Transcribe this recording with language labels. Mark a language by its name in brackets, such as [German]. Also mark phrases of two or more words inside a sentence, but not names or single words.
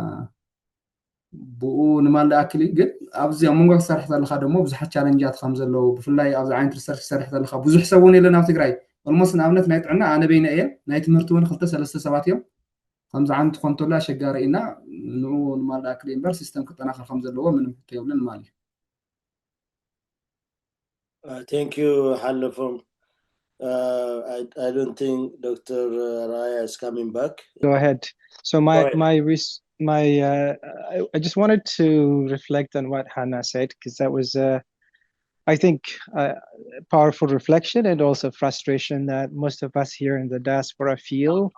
[Tigrinya] ብኡ ንማል ኣክሊ ግን ኣብዚ ኣብ መንጎ ክሰርሕ ዘለካ ደሞ ብዙሓት ቻለንጃት ከም ዘለዉ ብፍላይ ኣብዚ ዓይነት ሪሰርች ክሰርሕ ዘለካ ብዙሕ ሰብ እውን የለን ኣብ ትግራይ ኦልሞስት ንኣብነት ናይ ጥዕና ኣነ በይነ እየ ናይ ትምህርቲ እውን 2-3 ሰባት እዮም ከምዚ ዓይነት ኮን ተሎ ኣሸጋሪ ኢና ንኡ ንማል ኣክሊ እምበር ሲስተም ክጠናኸር ከም ዘለዎ ምንም ከየብልን ማለት እዩ [English] Thank you, Halafum. I don't think Dr. Raya is coming back. Go ahead. So I just wanted to reflect on what Hannah said, because that was, I think, a powerful reflection and also frustration that most of us here in the diaspora feel.